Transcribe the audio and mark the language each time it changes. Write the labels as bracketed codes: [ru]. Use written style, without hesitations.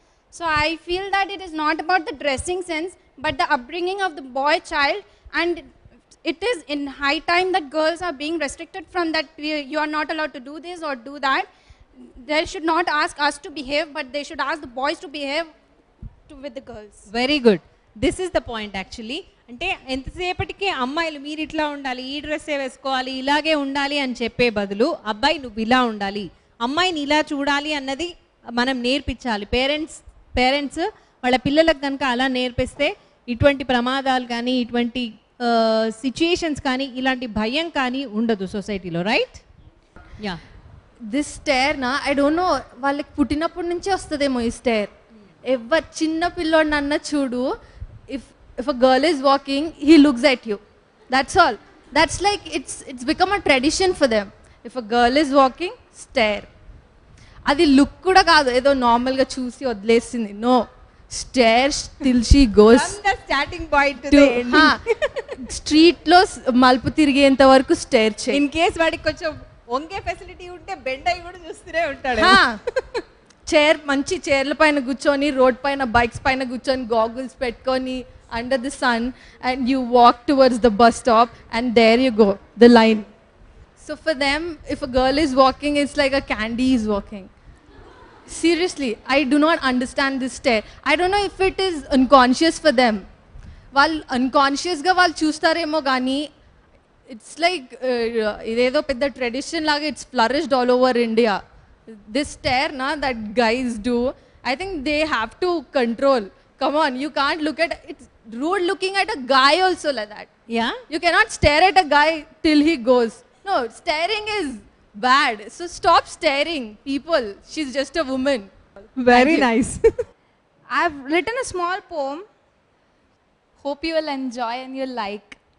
[en] So I feel that it is not about the dressing sense, but the upbringing of the boy child, and it is in high time that girls are being restricted from that. You are not allowed to do this or do that. They should not ask us to behave, but they should ask the boys to behave with the girls. Very good. This is the point actually. [te] అంటే ఎంతసేపటికి అమ్మాయిలు మీరు ఇట్లా ఉండాలి, ఈ డ్రెస్సే వేసుకోవాలి, ఇలాగే ఉండాలి అని చెప్పే బదులు అబ్బాయి నువ్వు ఇలా ఉండాలి, అమ్మాయిని ఇలా చూడాలి అన్నది మనం నేర్పించాలి. పేరెంట్స్ వాళ్ళ పిల్లలకు కనుక అలా నేర్పిస్తే ఇటువంటి ప్రమాదాలు కానీ, ఇటువంటి సిచ్యుయేషన్స్ కానీ, ఇలాంటి భయం కానీ ఉండదు సొసైటీలో, రైట్? యా. [en] this stare నా I don't know, [te] వాళ్ళకి పుట్టినప్పటి నుంచే వస్తుందేమో ఈ స్టేర్. ఎవరు చిన్న పిల్లోడిని అన్న చూడు, [en] if a girl is walking, he looks at you. That's all. That's like it's become a tradition for them. If a girl is walking, stare. [te] అది లుక్ కూడా కాదు, ఏదో నార్మల్గా చూసి వదిలేసింది. [en] No, stare till she goes from the starting point to the ending. [te] స్ట్రీట్లో మలుపు తిరిగేంత వరకు స్టేర్ చేయి. [en] in case [te] వాడికి కొంచెం వంగే ఫెసిలిటీ ఉంటే బెండ్ అయ్యి కూడా చూస్తూనే ఉంటాడు. మంచి చైర్ల పైన కూర్చొని, రోడ్ పైన బైక్స్ పైన కూర్చొని, గాగుల్స్ పెట్టుకొని [en] under the sun, and you walk towards the bus stop, and there you go, the line. So for them, if a girl is walking, it's like a candy is walking. Seriously, I do not understand this stare. I don't know if it is unconscious for them. [te] వాళ్ళు అన్కాన్షియస్గా వాళ్ళు చూస్తారేమో కానీ [en] it's like [te] ఇదేదో పెద్ద tradition లాగా [en] It's flourished all over India. This stare నా that guys do, I think they have to control. Come on, you can't look at, it's rude looking at a guy also like that. Yeah? You cannot stare at a guy till he goes. No, staring is bad. So stop staring, people. She's just a woman. Very nice. I've written a small poem. Hope you will enjoy and you'll like.